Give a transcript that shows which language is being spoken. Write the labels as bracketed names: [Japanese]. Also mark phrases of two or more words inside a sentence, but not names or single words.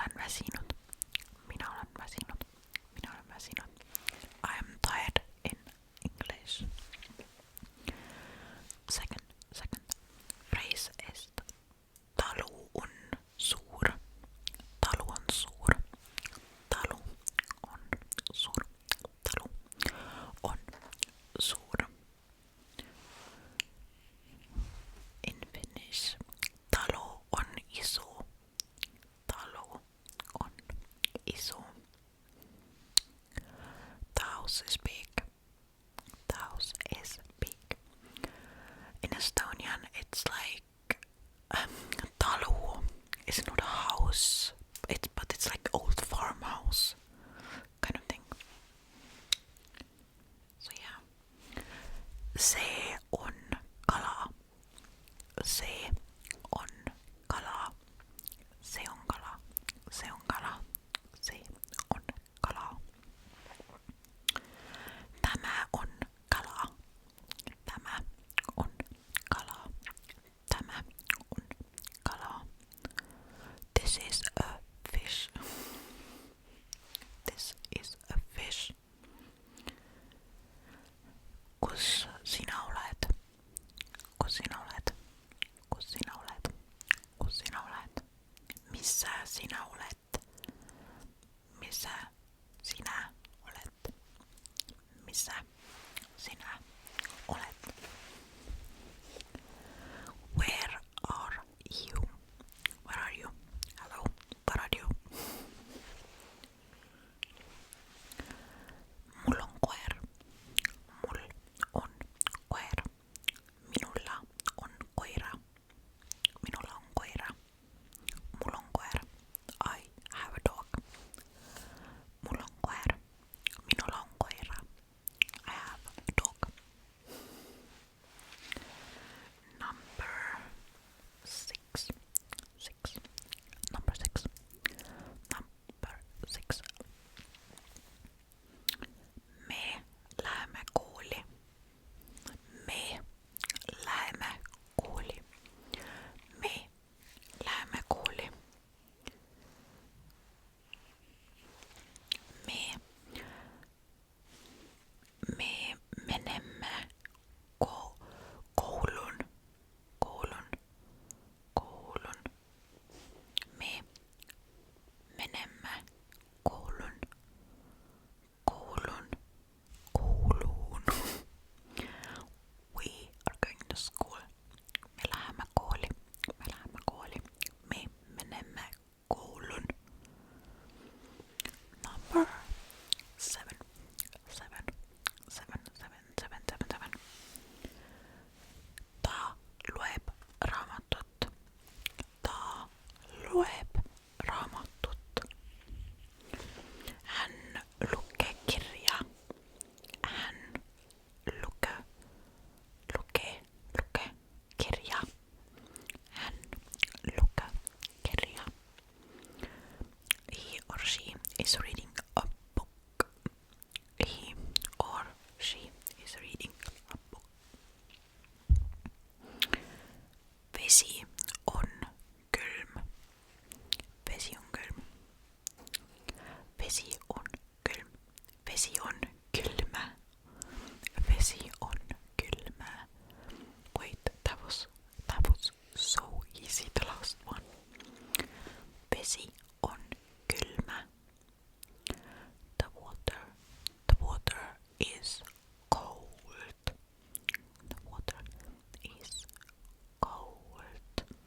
[Finnish] väsinyt. Minä olen väsinyt. Minä olen väsinyt. [English] I am tired in English. Second phrase is [Estonian] talu on suur. Talu on suur. Talu on suur. Talu on suur. [English] In Finnish, [Finnish] talo on iso. Talo on iso. [English] The house is big. The house is big. In Estonian, it's like talu is not a house, but it's like old farmhouse kind of thing. So yeah. [Finnish] Se on kala. Se on kala. Se on kala. Se on kala. Se on kala. Tämä on kala. Tämä on kala. Tämä on kala. [English] This is a fish. This is a fish. [Estonian] Kus sinä olet? Kus sinä olet? Kus sinä olet? Kus sinä olet? [Finnish] Missä sinä olet? Missä sinä olet? Missä sinä olet? [English] Where are you? Where are you? Hello, where are you? [Finnish] Mulla on koira. Mulla on koira. Minulla on koira. Minulla on koira. Mulla on koira. [English] I have a dog. [Finnish] Mulla on koira. Minulla on koira. [English] I have a dog. Number 6. Number 6. Number 6. [Estonian] Me läheme kooli. Me läheme kooli. Me läheme kooli. [Finnish] Me menemme koulun. Me menemme koulun. [English] We are going to school. [Estonian] Me lähemme kooli. [Finnish] Me menemme koulun. [English] Number 7. [Estonian] Ta lueb raamatut. Ta lueb raamatut. [Finnish] Hän lukee kirjaa. Hän lukee kirjaa. Hän lukee kirjaa. [English] He or she is reading a book. He or she is reading a book. [Estonian] Vesi on kylm. Vesi on kylm. Vesi on kylm. [Finnish] Vesi on kylmä. Vesi on kylmä. [English] Wait, that was so easy, the last one. [Finnish] Vesi on kylmä. [English] The water is cold. The water is cold.